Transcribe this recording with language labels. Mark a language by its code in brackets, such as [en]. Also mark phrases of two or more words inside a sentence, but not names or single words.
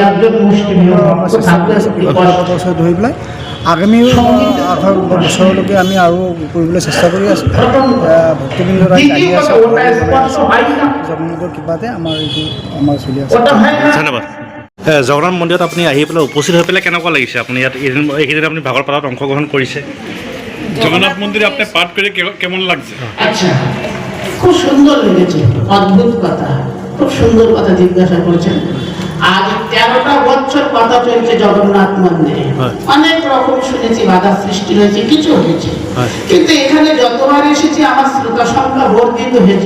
[as] বছৰ ধৰি পেলাই আগামী বছৰলৈকে আমি আৰু কৰিবলৈ চেষ্টা কৰি আছোঁ। ভক্তিবৃন্দ ৰাইজ আহি আছে, জগন্নাথৰ কৃপাতে আমাৰ এইটো আমাৰ চলি আছে। ধন্যবাদ। জগন্নাথ মন্দিৰত আপুনি আহি পেলাই উপস্থিত হৈ পেলাই কেনেকুৱা লাগিছে? আপুনি ইয়াত এইকেইদিন আপুনি ভাগৱত পাঠত অংশগ্ৰহণ কৰিছে। [bn] জগন্নাথ মন্দিরে আপনি পাঠ করে কেমন লাগছে? আচ্ছা, খুব সুন্দর লেগেছে, অদ্ভুত কথা, খুব সুন্দর কথা জিজ্ঞাসা করেছেন। আজ 13টা বছর কথা চলছে জগন্নাথ মন্দিরে, অনেক রকম শুনেছি, বাধা সৃষ্টি হয়েছে, কিছু হয়েছে, কিন্তু এখানে যতবার এসেছি আমার শ্রোতা সংখ্যা বর্ধিত হয়েছে।